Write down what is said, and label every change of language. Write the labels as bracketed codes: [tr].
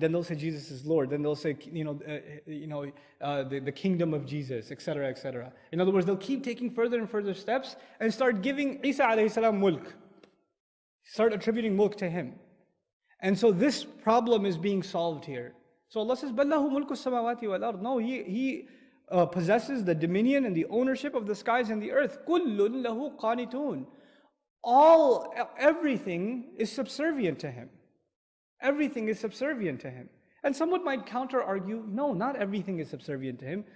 [en] Then they'll say Jesus is Lord. Then they'll say, the kingdom of Jesus, etc., etc. In other words, they'll keep taking further and further steps and start giving Isa alayhi salam mulk. Start attributing mulk to Him. And so this problem is being solved here. So Allah says, [ar] بَلْ لَهُ مُلْكُ السَّمَاوَاتِ وَالْأَرْضِ. [en] No, He possesses the dominion and the ownership of the skies and the earth. [ar] كُلٌّ لَهُ قَانِتُونَ. [en] Everything is subservient to Him. Everything is subservient to Him. And someone might counter-argue, no, not everything is subservient to Him.